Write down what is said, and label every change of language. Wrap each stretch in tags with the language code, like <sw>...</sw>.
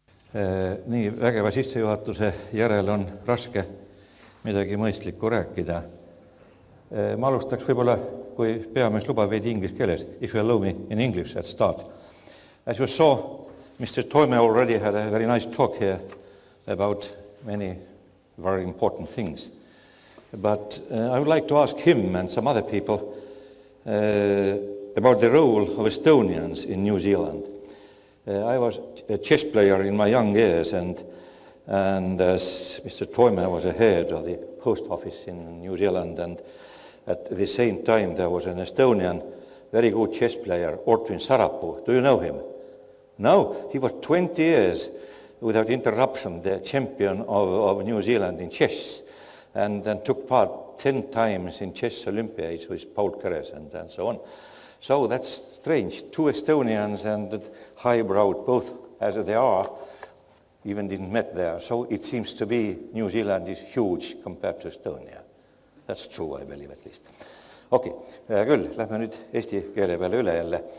<et>Nii vägeva sissejuhatuse järel on raske midagi mõistlikku rääkida. Ma alustaks võib-olla, kui peamees lubab veidi inglise keeles,</et> <en>if you allow me in English at start. As you saw Mr. Toime already had a very nice talk here about many very important things. But I would like to ask him and some other people about the role of Estonians in New Zealand. I was a chess player in my young years, and as Mr. Toime was a head of the post office in New Zealand, and at the same time there was an Estonian very good chess player, Ortwin Sarapuu. Do you know him? No, he was 20 years without interruption the champion of New Zealand in chess, and then took part 10 times in chess Olympiads with Paul Keres and so on. So that's strange. Two Estonians and highbrow, both as they are, even didn't met there. So it seems to be New Zealand is huge compared to Estonia. That's true, I believe at least.</en> <et>Okei, küll, lähme nüüd eesti keele peale üle jälle.</et>